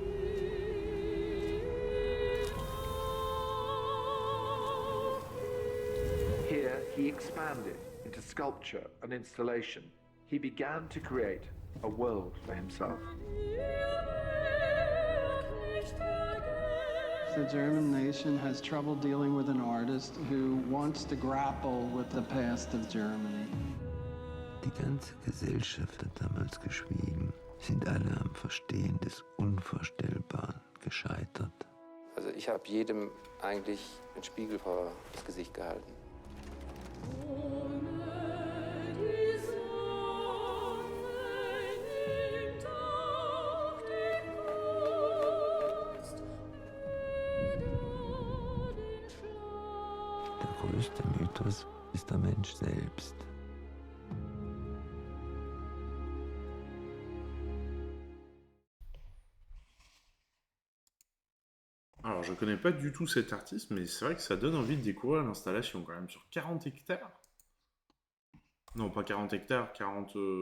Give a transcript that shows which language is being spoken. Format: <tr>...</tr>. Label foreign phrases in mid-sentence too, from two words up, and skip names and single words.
<en>Here, he expanded into sculpture and installation. He began to create a world for himself. The German nation has trouble dealing with an artist who wants to grapple with the past of Germany.</en> <de>Die ganze Gesellschaft hat damals geschwiegen, sind alle am Verstehen des Unvorstellbaren gescheitert. Also ich habe jedem eigentlich einen Spiegel vor das Gesicht gehalten. Der größte Mythos ist der Mensch selbst.</de> <fr>Alors, je connais pas du tout cet artiste, mais c'est vrai que ça donne envie de découvrir l'installation quand même. Sur 40 hectares. Non, pas 40 hectares, 40...</fr>